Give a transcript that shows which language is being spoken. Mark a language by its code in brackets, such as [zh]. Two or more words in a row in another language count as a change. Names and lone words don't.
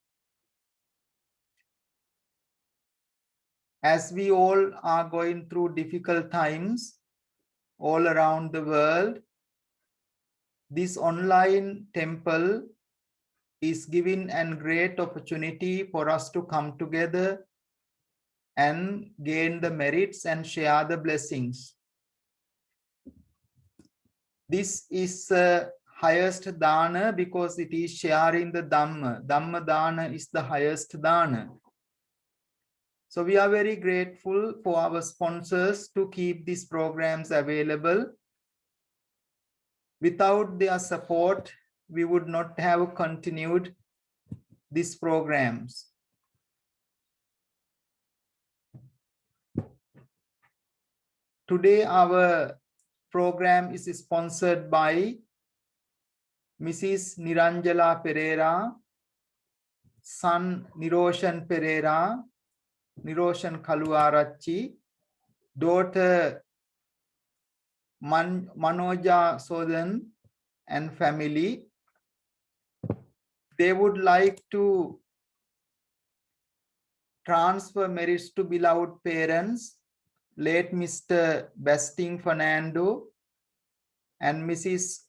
[en] As we all are going through difficult times all around the world, this online temple is giving a great opportunity for us to come together and gain the merits and share the blessings. This is highest dana because it is sharing the Dhamma. [pi] Dhamma dana [en] is the highest dana. So we are very grateful for our sponsors to keep these programs available. Without their support, we would not have continued these programs. Today, our program is sponsored by Mrs. Niranjala Perera, son Niroshan Perera, Niroshan Kaluarachchi, daughter Manoja Soden and family. They would like to transfer merits to beloved parents, Late Mr Bastian Fernando and Mrs.